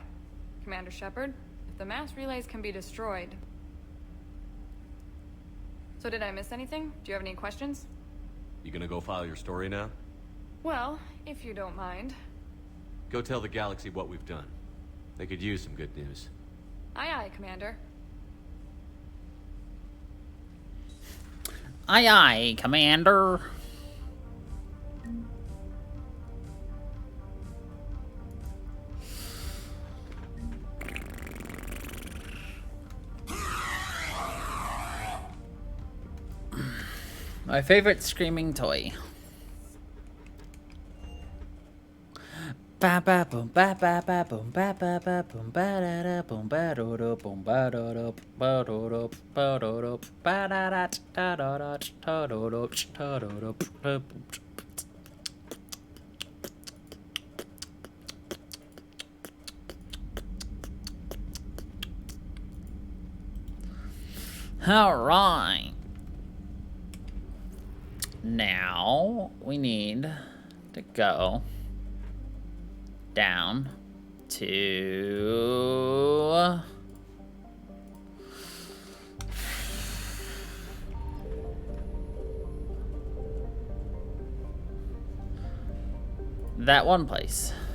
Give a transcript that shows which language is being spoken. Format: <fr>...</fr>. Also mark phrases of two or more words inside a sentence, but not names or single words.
<en>Commander Shepard, if the mass relays can be destroyed... So did I miss anything? Do you have any questions? You gonna go file your story now? Well, if you don't mind. Go tell the galaxy what we've done. They could use some good news. Aye aye, Commander. Aye aye, Commander. My favorite screaming toy. Ba ba boom ba ba ba boom ba ba ba boom ba da da boom ba do do boom ba do do ba do do ba do do ba da da da da da da do do da do do. All right. Now we need to go down to that one place.</en>